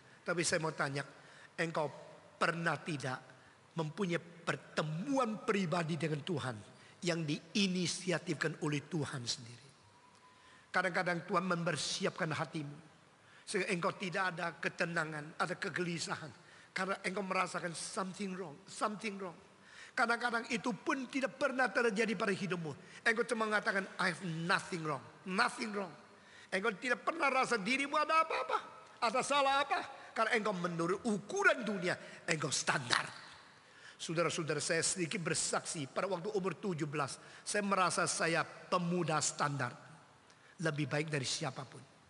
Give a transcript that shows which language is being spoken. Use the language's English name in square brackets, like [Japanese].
[Indonesian] Tapi saya mau tanya, engkau pernah tidak mempunyai pertemuan pribadi dengan Tuhan yang diinisiatifkan oleh Tuhan sendiri? Kadang-kadang Tuhan mempersiapkan hatimu. Sehingga engkau tidak ada ketenangan, ada kegelisahan. Karena engkau merasakan [English] something wrong, something wrong. [Indonesian] Kadang-kadang itu pun tidak pernah terjadi pada hidupmu. Engkau cuma mengatakan, [English] I have nothing wrong, nothing wrong. [Indonesian] Engkau tidak pernah rasa dirimu ada apa-apa, ada salah apa. Karena engkau menurut ukuran dunia, engkau standar. Saudara-saudara, saya sedikit bersaksi pada waktu umur 17, saya merasa saya pemuda standar. Lebih baik dari siapapun.